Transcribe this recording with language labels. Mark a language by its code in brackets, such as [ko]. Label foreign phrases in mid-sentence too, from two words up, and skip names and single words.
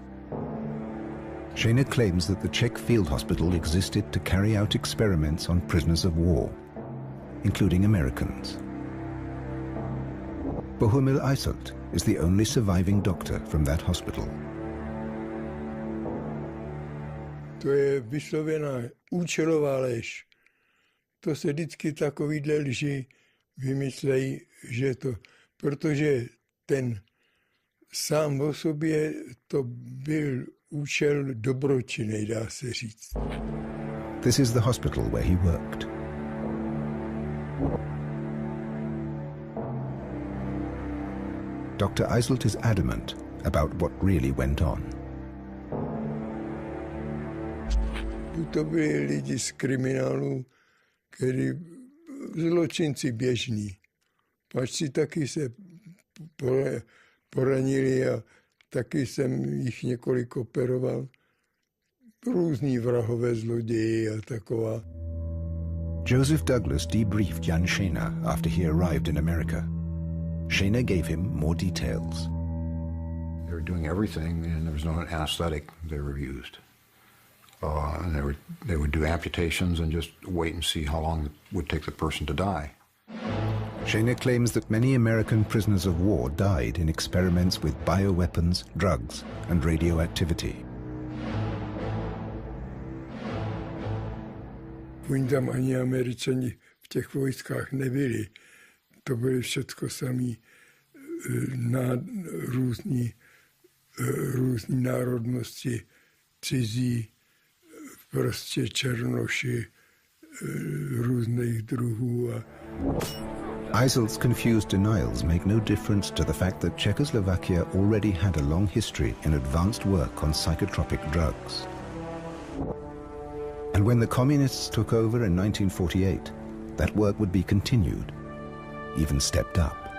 [en] Šejna claims that the Czech field hospital existed to carry out experiments on prisoners of war, including Americans. Bohumil Aiselt is the only surviving doctor from that hospital. [cs] To je vyslovená účelová lež. To se vždycky takovýhle lži vymyslejí, že to, protože ten sám o sobě to byl účel dobročinný, dá se říct. [en] This is the hospital where he worked. Dr. Aiselt is adamant about what really went on. [cs] To byli lidi z kriminálu, kteří zločinci běžní. Pačci taky se poranili a taky jsem jich několik operoval. Různí vrahové zloději a taková. [en] Joseph Douglas debriefed Jan Šejna after he arrived in America. Šejna gave him more details. They were doing everything, and there was no anesthetic they were used. And they would do amputations and just wait and see how long it would take the person to die. Šejna claims that many American prisoners of war died in experiments with bioweapons, drugs, and radioactivity. [cs] Oni tam ani Američani v těch vojskách nebyli. To byly všecko samý různý národnosti, cizí, prostě černoši, různých druhů. [en] Aiselt's confused denials make no difference to the fact that Czechoslovakia already had a long history in advanced work on psychotropic drugs. And when the communists took over in 1948, that work would be continued, even stepped up.